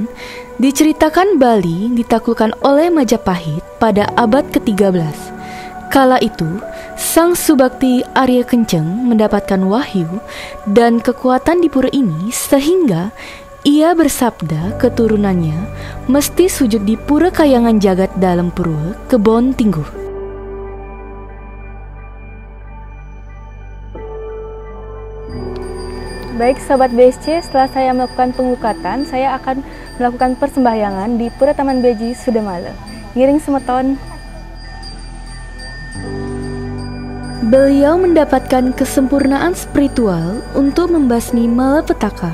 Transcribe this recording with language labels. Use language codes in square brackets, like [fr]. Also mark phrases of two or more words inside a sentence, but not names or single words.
[id] Diceritakan Bali ditaklukkan oleh Majapahit pada abad ke-13. Kala itu, Sang Subakti Arya Kenceng mendapatkan wahyu dan kekuatan di pura ini sehingga ia bersabda keturunannya mesti sujud di pura kayangan jagat dalam pura Kebon Tingguh. Baik Sobat BSC, setelah saya melakukan pengelukatan, saya akan melakukan persembahyangan di Pura Taman Beji Sudamala. [ban] Ngiring semeton. [id] Beliau mendapatkan kesempurnaan spiritual untuk membasmi malapetaka.